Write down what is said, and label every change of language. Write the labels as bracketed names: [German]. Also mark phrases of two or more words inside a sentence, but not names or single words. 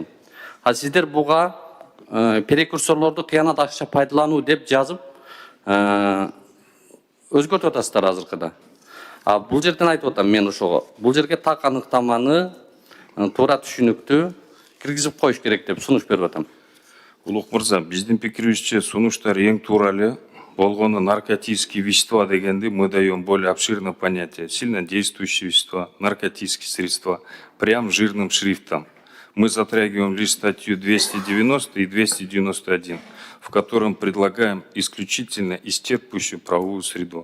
[Kyrgyz] А сиздер буга прекурсорлорду кыянат ашыкча пайдалануу деп жазып өзгөртүп атасыздар азыркыда. А бул жерден айтып атам мен ошого. Бул жерге так аныктаманы туура түшүнүктүү киргизип коюш керек деп сунуш берип атам. Улук мырза, биздин пикирибизче сунуштар эң туура эле. [Russian] Болгону наркотические вещества дегенди мы даем более обширное понятие. Сильнодействующие вещества, наркотические средства, прям жирным шрифтом. Мы затрагиваем лишь статью 290 и 291, в котором предлагаем исключительно исчерпывающую правовую среду.